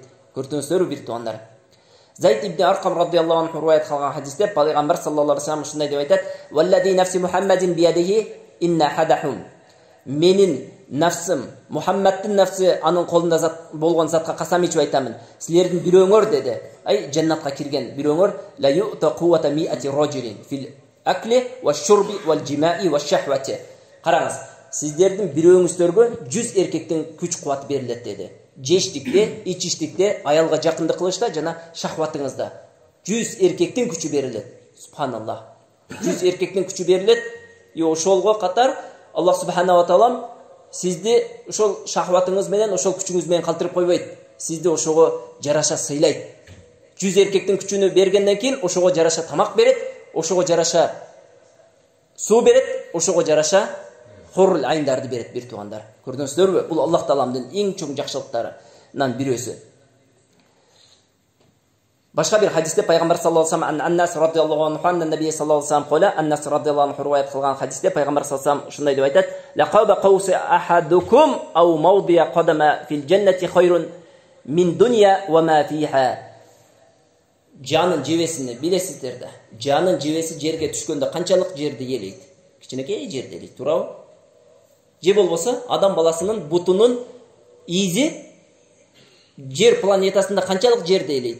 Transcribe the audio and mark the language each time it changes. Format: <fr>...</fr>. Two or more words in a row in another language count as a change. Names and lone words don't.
<ky>Көрдүңүздөрбү бир тугандар. Зайд ибн Аркам</ky> <ar>رضي الله عنه</ar> <ky>риваят кылган хадисте Пайгамбар</ky> <ar>صلى الله عليه وسلم</ar> <ky>ушундай деп айтат:</ky> <ar>"والذي نفس محمد بيده إن أحدهم."</ar> <ky>Менин нафсым, Мухаммадтын нафси анын колунда зат болгон затка касам ичип айтамын. Силердин бирөөңөр dedi. Ай жаннатка кирген бирөөңөр</ky> <ar>لا يعطى قوة مائة رجل في الأكل والشرب والجماع والشهوة.</ar> <ky>Караңыз, сиздердин бирөөңүздөргө 100 эркектин күч кубаты берилет dedi. Жештикте, ичиштикте, аялга жакындык кылышта жана шахватыңызда 100 эркектин күчү берилет. Субханаллах. 100 эркектин күчү берилет. Ошолго катар Аллах</ky> <ar>سبحانه وتعالى</ar> <ky>сизди ошол шахватыңыз менен, ошол күчүңүз менен калтырып койбойт. Сизди ошого жараша сыйлайт. 100 эркектин күчүнү бергенден кийин ошого жараша тамак берет, ошого жараша суу берет, ошого жараша</ky> <ar>حور العين</ar> <ky>берет бир тугандар. Көрдүңүздөрбү? Бул Аллах Тааламдын эң чоң жакшылыктарынан бирөөсү. Башка бир хадисте пайгамбар</ky> <ar>صلى الله عليه وسلم عن أنس رضي الله عنه عن النبي صلى الله عليه وسلم قال أنس رضي الله عنه</ar> <ky>риваят кылган хадисте пайгамбар</ky> <ar>صلى الله عليه وسلم</ar> <ky>ушундай деп айтат:</ky> <ar>"لقاب قوس أحدكم أو موضع قدم في الجنة خير من دنيا وما فيها."</ar> <ky>Жанын жебесini билесиздер да. Жанын жебеси жерге түшкөндө канчалык жерди ээлейт? Кичинекей жерди ээлейт, туурабы? Же болбосо адам баласынын бутунун изи жер планетасында канчалык жерди ээлейт?</ky>